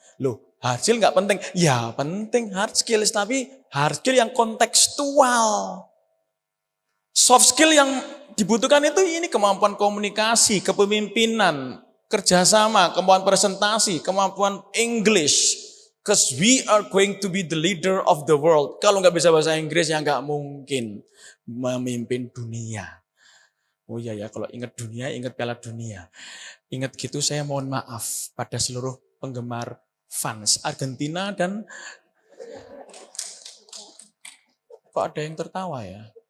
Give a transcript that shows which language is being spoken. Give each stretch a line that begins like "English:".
Indonesian: Loh, hard skill nggak penting. Ya penting hard skills, tapi hard skill yang kontekstual. Soft skill yang dibutuhkan itu ini kemampuan komunikasi, kepemimpinan, kerjasama, kemampuan presentasi, kemampuan English.
English: Because we are going to be the leader of the world.
Indonesian: Kalau nggak bisa bahasa Inggris ya nggak mungkin memimpin dunia. Oh iya ya, kalau ingat dunia, ingat Piala Dunia. Ingat gitu saya mohon maaf pada seluruh penggemar fans Argentina dan kok ada yang tertawa ya?